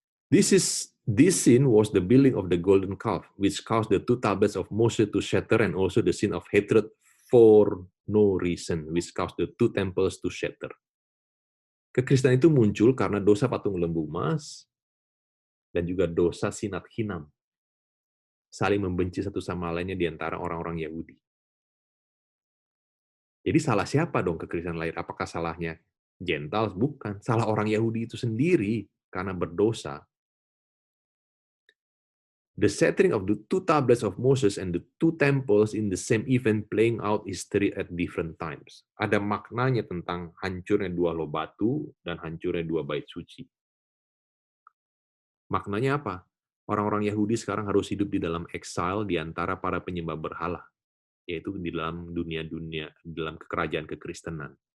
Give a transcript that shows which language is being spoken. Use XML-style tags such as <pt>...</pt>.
<en>This sin was the building of the golden calf, which caused the two tablets of Moses to shatter, and also the sin of hatred for no reason, which caused the two temples to shatter.</en> <id>Kekristenan itu muncul karena dosa patung lembu emas dan juga dosa sinat hinam, saling membenci satu sama lainnya di antara orang-orang Yahudi. Jadi salah siapa dong kekristenan lahir? Apakah salahnya Gentiles? Bukan. Salah orang Yahudi itu sendiri karena berdosa.</id> <en>The shattering of the two tablets of Moses and the two temples in the same event playing out history at different times.</en> <id>Ada maknanya tentang hancurnya dua loh batu dan hancurnya dua bait suci. Maknanya apa? Orang-orang Yahudi sekarang harus hidup di dalam exile di antara para penyembah berhala, yaitu di dalam dunia-dunia, dalam kerajaan kekristenan.</id>